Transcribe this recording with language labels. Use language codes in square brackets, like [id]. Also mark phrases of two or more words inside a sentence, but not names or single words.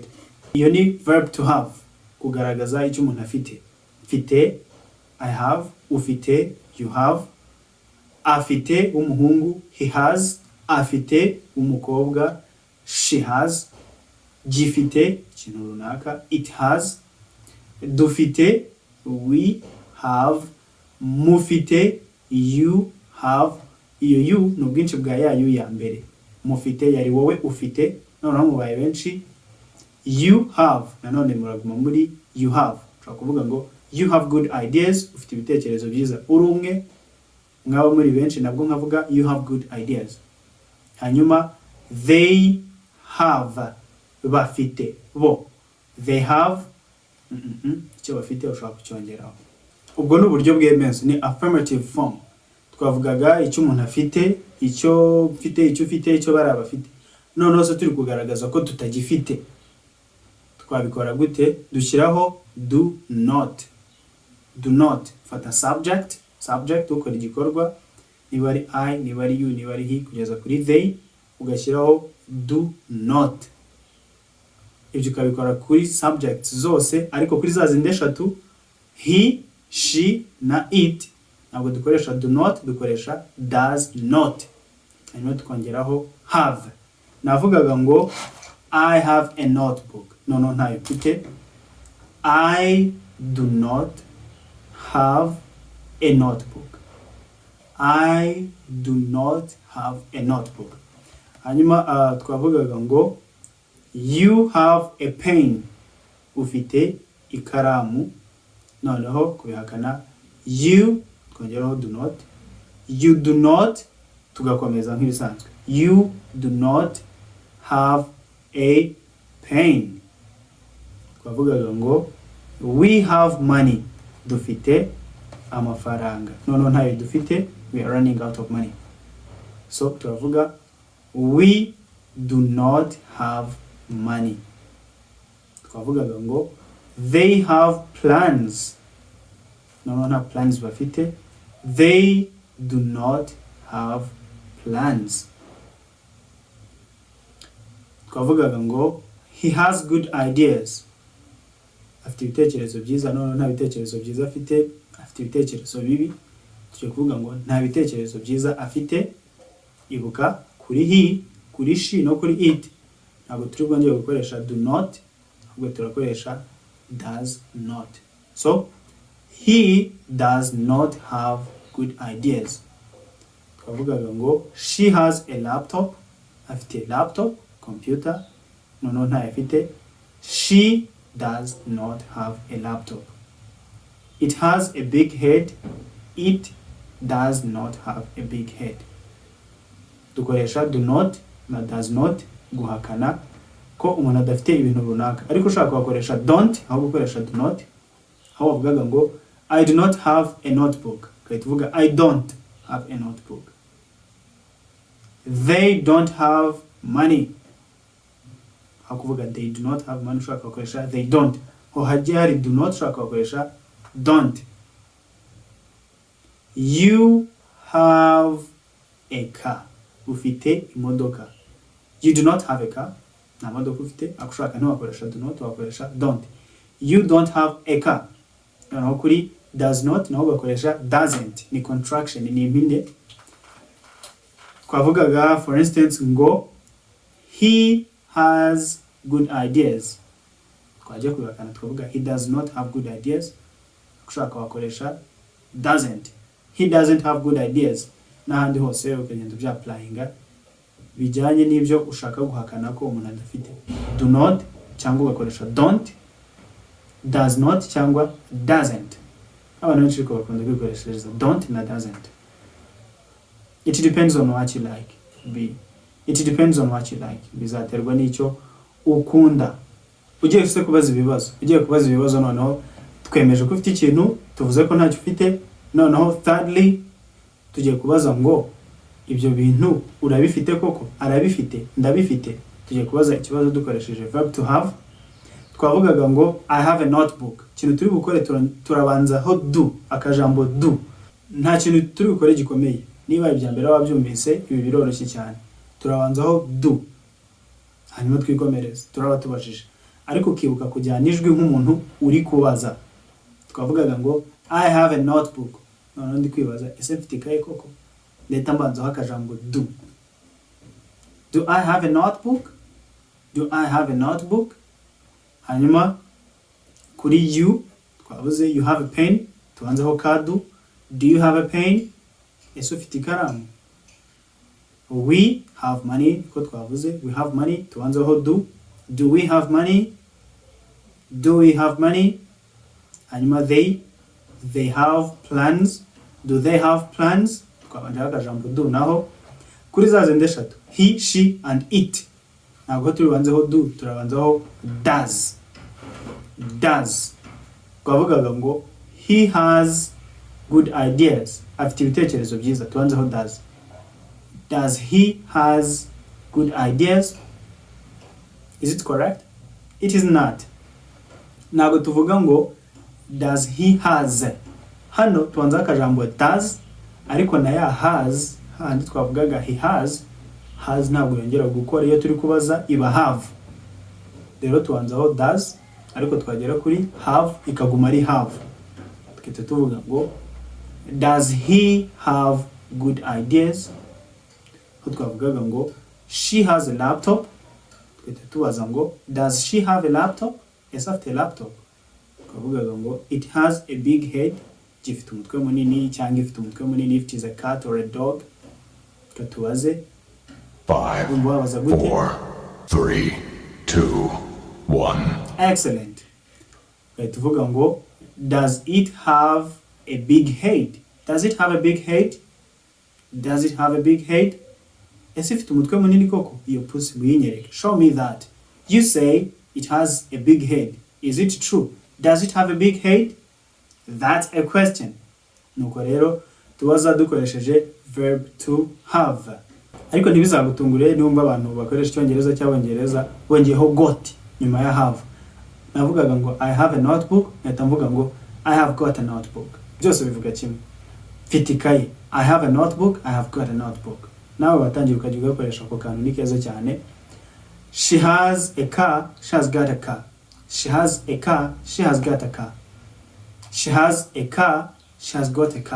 [rw] Iyo ni [en] verb to have, [rw] kugaragaza icyo umuntu afite. Mfite, [en] I have. Ufite, you have. [rw] Afite umuhungu, [en] he has. [rw] Afite umukobwa, [en] she has. [rw] Gifite ikintu runaka, [en] it has. Dufite, we have. Mufite, you have. [rw] Iyo you ni ubwinshi bwa ya you ya mbere. Mufite yari wowe ufite, noneho mubaye benshi. [en] You have, [rw] nanone muraguma muri [en] you have. [rw] Ushobora kuvuga ngo [en] you have good ideas, [rw] ufite ibitekerezo byiza. Uri umwe, mwaba muri benshi, nabwo nkavuga [en] you have good ideas. Hanyuma they have, [rw] bafite, bo. [en] They have, [rw] icyo bafite ushobora kucyongeraho. Ubwo ni uburyo bw'emenso, ni [en] affirmative form. [rw] Twavugaga icyo umuntu afite, icyo mfite, icyo ufite, icyo bari abafite. Noneho se turi kugaragaza ko tutagifite. Twabikora gute? Dushyiraho [en] do not. Do not. [rw] Fata subject ukora igikorwa. Niba ari I, niba ari you, niba ari he, kugeza kuri they, ugashyiraho [en] do not. [rw] Ibyo ukabikora kuri subjects zose, ariko kuri za zindi eshatu, [en] he, she na it, [rw] ntabwo dukoresha [en] do not, [rw] dukoresha [en] does not. [rw] Hanyuma tukongeraho have. Navugaga ngo [en] I have a notebook. [rw] No, ntayo mfite. [en] I do not have a notebook. I do not have a notebook. [rw] Hanyuma twavugaga ngo [en] you have a pen. [rw] Ufite ikaramu. Noneho kubihakana you, twongeraho [en] do not. You do not, [rw] tugakomeza nk'ibisanzwe. [en] You do not have a pen. [rw] Twavugaga ngo [en] we have money. [rw] Dufite amafaranga. No, ntayo dufite. [en] We are running out of money. So turavuga we do not have money. [rw] Twavugaga ngo [en] they have plans. No, [rw] nta plans bafite. [en] They do not have plans. [rw] Twavugaga ngo [en] he has good ideas. [rw] Afite ibitekerezo byiza. No, nta bitekerezo byiza afite. Afite ibitekerezo bibi. Tujye kuvuga ngo nta bitekerezo byiza afite. Ibuka kuri he, kuri she no kuri it, ntabwo turi bwongere gukoresha [en] do not, [rw] ahubwo turakoresha [en] does not. So he does not have good ideas. [rw] Twavugaga ngo [en] she has a laptop. [rw] Afite laptop, computer. No, ntayo afite. [en] She does not have a laptop. It has a big head. It does not have a big head. [rw] Dukoresha [en] do not [rw] na [en] does not [rw] guhakana ko umuntu adafite ibintu runaka, ariko ushaka kubakoresha don't aho gukoresha [en] do not. [rw] Aho bavugaga ngo [en] I do not have a notebook, [rw] kahita uvuga [en] I don't have a notebook. They don't have money. [rw] Aho kuvuga [en] they do not have money, [rw] ushaka kubakoresha [en] they don't. [rw] Ho hagiye hari [en] do not, [rw] ushaka kubakoresha don't. [en] You have a car. [rw] Ufite imodoka. [en] You do not have a car. [rw] Nta modoka ufite. Akushaka ntiwakoresha [en] do not, [rw] wakoresha don't. [en] You don't have a car. [rw] Noneho kuri [en] does not [rw] naho ugakoresha doesn't. Ni contraction, ni impine. [en] Twavugaga for instance ngo he has good ideas. [rw] Twajya kubakana twavuga [en] he does not have good ideas. [rw] Akushaka wakoresha [en] doesn't. He doesn't have good ideas. [rw] N'ahandi hose ukagenda bya applyinga bijyanye n'ibyo ushaka guhakana ko umuntu adafite. [en] Do not [rw] cyangwa ugakoresha [en] don't, does not cyangwa doesn't. [rw] Abantu benshi ko bakunda kwikoreshereza don't na doesn't. [en] It depends on what you like. It depends on what you like. [rw] Bizaterwa n'icyo ukunda. Ugiye kubaza ibibazo noneho twemeje ko ufite ikintu tuvuze ko ntacyo ufite. Noneho thirdly tugiye kubaza ngo ibyo bintu urabifite koko, arabifite, ndabifite. Tugiye kubaza ikibazo dukoresheje [en] verb to have. [rw] Twavugaga ngo [en] I have a notebook. [rw] Kintu turi gukore turabanza ho do, akajambo do. Nta kintu turi gukore gikomeye. Niba ibya mbere wabyumvise ibi biroroshye cyane. Turabanza ho do. Hanyuma twikomereza. Turaba tubajije. Ariko ukibuka kujyana ijwi nk'umuntu uri kubaza. Twavugaga ngo [en] I have a notebook. [rw] Noneho ndi kwibaza ese mfite ikaye koko? Leta mbanza ho akajambo do. [en] Do I have a notebook? Do I have a notebook? [rw] Hanyuma kuri you twavuze [en] you have a pen. [rw] Tubanze ho ka [en] do. Do you have a pen? [rw] Ese ufite ikaramu? [en] We have money. [rw] Ko twavuze [en] we have money. [rw] Tubanze ho do. [en] Do we have money? Do we have money? Hanyuma they have plans. Do they have plans? [rw] Twabanje akajambo do naho kuri za zindi eshatu [en] he, she and it. [rw] Ntabwo turibanze ho do, turabanza ho does. Twavugaga ngo [en] he has good ideas. [rw] Afite ibitekerezo byiza. Tubanze ho [en] does. Does he has good ideas? Is it correct? It is not. [rw] Ntabwo tuvuga ngo [en] does he has. [rw] Hano tubanza akajambo does ariko na ya has handi twavugaga [en] he has [rw] ntabwo yongera gukora iyo turi kubaza iba have. Rero tubanza ho does ariko twagera kuri have ikaguma ari have. Tukita tuvuga ngo [en] does he have good ideas? [rw] Ho twavugaga ngo [en] she has a laptop. [rw] Tukita tubaza ngo [en] does she have a laptop? [rw] Ese afite laptop? Twavugaga ngo [en] it has a big head. [rw] Gifite umutwe munini cyangwa ifite umutwe munini [en] if it is a cat or a dog. [rw] Tubaze 5 4 3 2 1. [en] Excellent. [rw] Tuvuga ngo [en] does it have a big head? Does it have a big head? Does it have a big head? [rw] Ese ifite umutwe munini koko? Iyo pussy muyinyereke. [en] Show me that. You say it has a big head. Is it true? Does it have a big head? That's a question. [rw] Nuko rero tubaza dukoresheje [en] verb to have. [rw] Ariko ntibizagutungure niba abantu bakoresha Icyongereza cy'Abongereza bongeyeho got nyuma ya have. Navugaga ngo [en] I have a notebook, [rw] nahita mvuga ngo [en] I have got a notebook. [rw] Byose bivuga kimwe. Mfite ikaye. [en] I have a notebook, I have got a notebook. [rw] Nawe watangira ukajya ugakoresha ako kantu ni keza cyane. [en] She has a car, she has got a car. She has a car, she has got a car. She has a car, she has got a car.